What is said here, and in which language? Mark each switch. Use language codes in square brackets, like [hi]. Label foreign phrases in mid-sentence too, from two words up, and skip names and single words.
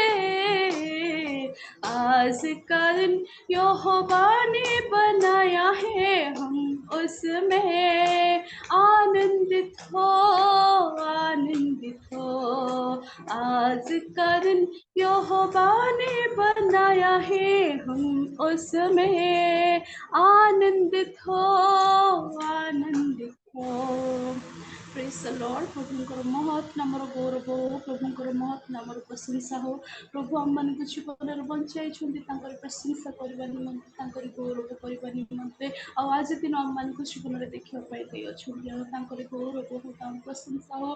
[hi] आज का दिन यहोवा ने बनाया है, हम उसमें आनंदित हो, आनंदित हो। आज का दिन यहोवा ने बनाया है, हम उसमें आनंदित हो, आनंदित हो। [en] Praise the Lord. [or] प्रभुଙ୍କର ମହତ୍ ନାମର ଗୌରବ ହଉ, ପ୍ରଭୁଙ୍କର ମହତ୍ ନାମର ପ୍ରଶଂସା ହଉ। ପ୍ରଭୁ ଆମମାନଙ୍କୁ ଜୀବନରେ ବଞ୍ଚାଇଛନ୍ତି ତାଙ୍କର ପ୍ରଶଂସା କରିବା ନିମନ୍ତେ, ତାଙ୍କରି ଗୌରବ କରିବା ନିମନ୍ତେ। ଆଉ ଆଜି ଦିନ ଆମମାନଙ୍କୁ ଜୀବନରେ ଦେଖିବା ପାଇଁ ଦେଇଅଛନ୍ତି, ତେଣୁ ତାଙ୍କରି ଗୌରବ ହଉ, ତାଙ୍କ ପ୍ରଶଂସା ହଉ।